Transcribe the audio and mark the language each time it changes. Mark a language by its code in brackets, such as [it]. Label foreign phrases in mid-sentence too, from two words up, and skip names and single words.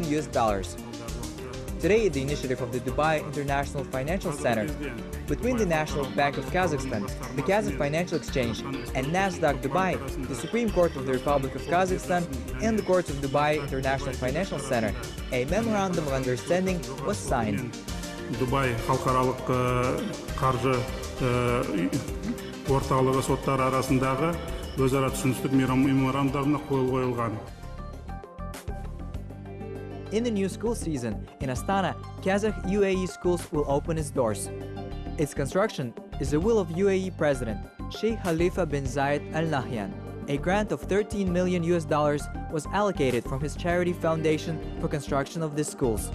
[en] Today, the initiative of the Dubai International Financial Center, between the National Bank of Kazakhstan, the Kazakh Financial Exchange, and NASDAQ Dubai, the Supreme Court of the Republic of Kazakhstan, and the Courts of Dubai International Financial Center, a memorandum of understanding was signed. [kk] Dubai халықаралық қаржы орталығы соттары арасындағы өзара түсіністік меморандумына қол қойылған. [en] In the new school season in Astana, Kazakh UAE schools will open its doors. Its construction is the will of UAE President Sheikh Khalifa bin Zayed Al Nahyan. A grant of $13 million was allocated from his charity foundation for construction of these schools.